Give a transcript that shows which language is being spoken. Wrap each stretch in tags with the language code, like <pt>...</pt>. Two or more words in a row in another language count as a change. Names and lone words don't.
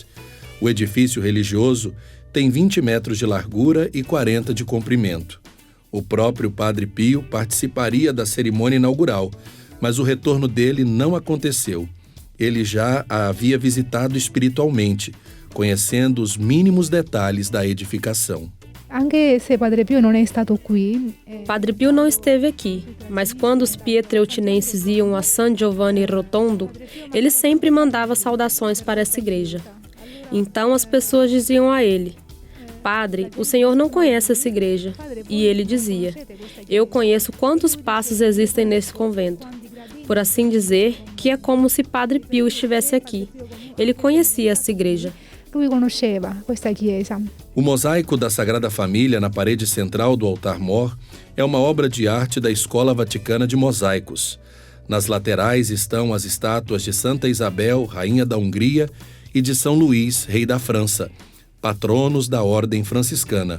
<pt>O edifício religioso tem 20 metros de largura e 40 de comprimento. O próprio Padre Pio participaria da cerimônia inaugural, mas o retorno dele não aconteceu. Ele já a havia visitado espiritualmente, conhecendo os mínimos detalhes da edificação.</pt> <it>Anche se Padre Pio non è stato qui.</it> <pt>Padre Pio não esteve aqui, mas quando os pietreutinenses iam a San Giovanni Rotondo, ele sempre mandava saudações para essa igreja. Então as pessoas diziam a ele: Padre, o senhor não conhece essa igreja. E ele dizia: eu conheço quantos passos existem nesse convento. Por assim dizer, que é como se Padre Pio estivesse aqui. Ele conhecia essa igreja.</pt> <it>Lui conosceva questa chiesa.</it> <pt>O mosaico da Sagrada Família na parede central do altar-mor é uma obra de arte da Escola Vaticana de Mosaicos. Nas laterais estão as estátuas de Santa Isabel, rainha da Hungria, e de São Luís, rei da França, patronos da ordem franciscana.</pt>